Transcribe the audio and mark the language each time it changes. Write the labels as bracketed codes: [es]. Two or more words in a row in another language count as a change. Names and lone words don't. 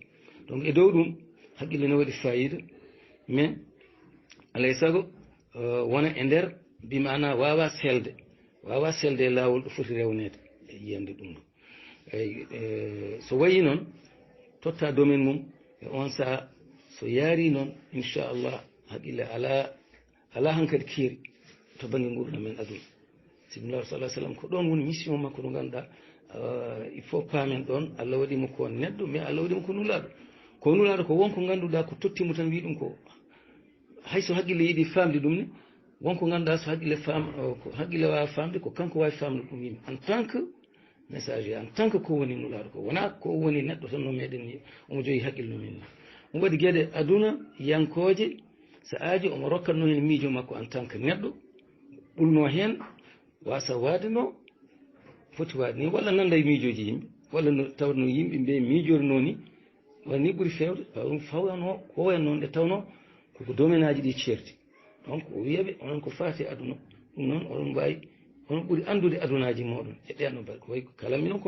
[ff] donc e dow ɗum haqqille ne waɗi fayida mais alay saago wona e nder bimana wawa selde e lawol ɗo foti rewnede e yiyande ɗum ɗo eyyi so wayi noon totta domaine mum e on saha so yaari noon inchallah haqqille ala hankkadi keeri to banggue gurdam men aduna simillah sallah sallam ko ɗon woni mission makko ɗo ganduɗa [fr] il faut [ff] paamen ɗon Allah waɗimo ko neɗɗo mais Allah waɗimo ko nulaɗo ko wonko ganduɗa ko tottimo tan wi ɗum ko hayso haqqille yiiɗi famde ɗum ne wonko ganduɗa so haqqille wawa famde ko kanko wawi famde ɗum yimɓe [fr] en tant que messager en tant que [ff] ko woni nulaɗo ko wona ko woni neɗɗo tan no meɗen ni omo jogui haqqille no men ni omo waɗi gueɗe aduna yankoje so aaji omo rokkatno hen miijo makko [fr] en tant que [ff] neɗɗo ɓurno hen wasa waadeno foti waade ni walla nanda e miijoji yimɓe walla tawno yimɓe mbe miijorno ni wani ɓuuri fewde ɗum fawano ko wayen noon ɗe tawno koko domaine aji ɗi ceerti donc o wiyaɓe onon ko faati aduna ɗum noon oɗon mbawi onon ɓuuri andude adunaji moɗon e ɗenno mbaɗa ko wayi kalami noon ko